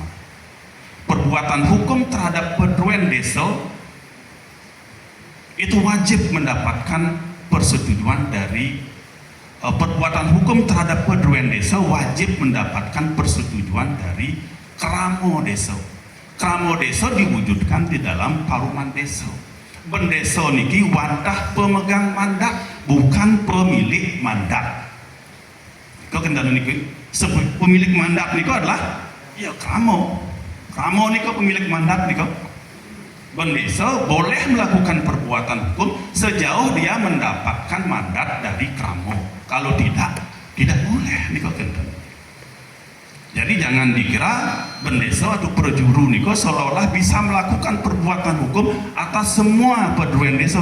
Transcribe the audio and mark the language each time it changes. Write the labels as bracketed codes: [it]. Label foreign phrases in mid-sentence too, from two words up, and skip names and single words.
[id] Perbuatan hukum terhadap padroen desa itu wajib mendapatkan persetujuan dari perbuatan hukum terhadap padroen desa wajib mendapatkan persetujuan dari Kramo Desa. Kramo Desa diwujudkan di dalam Paruman Desa. Bendesa niki wadah pemegang mandat, bukan pemilik mandat. Kau kendala niki pemilik mandat niko adalah ya Kramo. Kramo niko pemilik mandat niko. Bendesa boleh melakukan perbuatan hukum sejauh dia mendapatkan mandat dari Kramo. Kalau tidak boleh niko kendala. Jadi jangan dikira bendesa atau perjuru niko seolah-olah bisa melakukan perbuatan hukum atas semua padroen desa.